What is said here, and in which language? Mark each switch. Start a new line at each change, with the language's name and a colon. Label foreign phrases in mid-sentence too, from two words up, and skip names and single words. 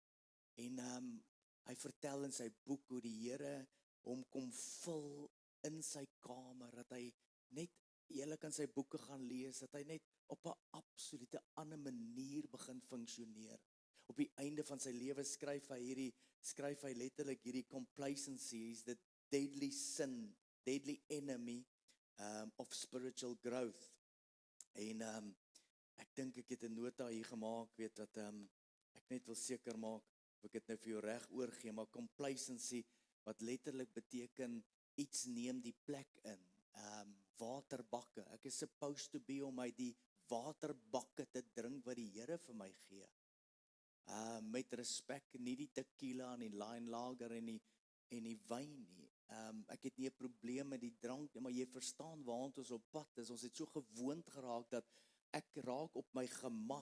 Afrikaans: En hy vertel in sy boek hoe die Here hom kom vul in sy kamer, dat hy net, julle kan sy boeke gaan lees, dat hy net op 'n absolute ander manier begin funksioneer. Op die einde van sy lewe skryf hy letterlik hierdie
English: complacency is the deadly sin, deadly enemy of spiritual growth.
Afrikaans: En ek dink ek het 'n nota hier gemaak, weet dat ek net wil seker maak of ek dit nou vir jou reg oorgee, maar complacency wat letterlik beteken iets neem die plek in. Waterbakke. Ek is
English: supposed to be
Afrikaans: om uit die waterbakke te drink wat die Here vir my gee. Met respek, nie die tequila en die line lager en die wyn nie. Ek het nie 'n probleem met die drank nie, maar jy verstaan waant ons op pad is. Ons het so gewoond geraak dat ek raak op my gemak.